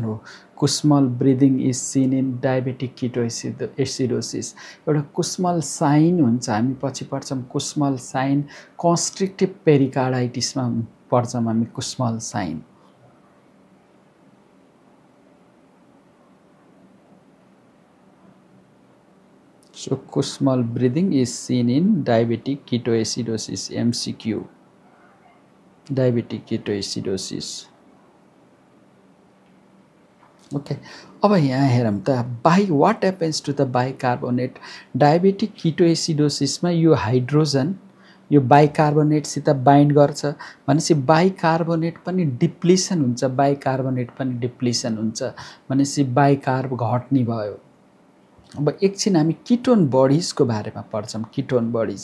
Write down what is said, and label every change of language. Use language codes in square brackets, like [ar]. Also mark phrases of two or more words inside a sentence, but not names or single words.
[en] हो Kussmaul breathing is seen in diabetic ketoacidosis एउटा Kussmaul sign [ne] हुन्छ हामी पछि पढ्छौं [en] Kussmaul sign constrictive pericarditis मा [ne] पढ्छौं हामी [en] Kussmaul sign so Kussmaul breathing is seen in diabetic ketoacidosis MCQ diabetic ketoacidosis [ne] okay अब यहाँ हेरौं त [en] what happens to the bicarbonate diabetic ketoacidosis [ne] मा यो हाइड्रोजन यो बाइकार्बोनेट सित बाइन्ड गर्छ भनेपछि बाइकार्बोनेट पनि डिप्लिसन हुन्छ भनेपछि बाइकार्ब घट्ने भयो अब एकछिन हामी [en] ketone bodies [ne] को बारेमा पढ्छौं [en] ketone bodies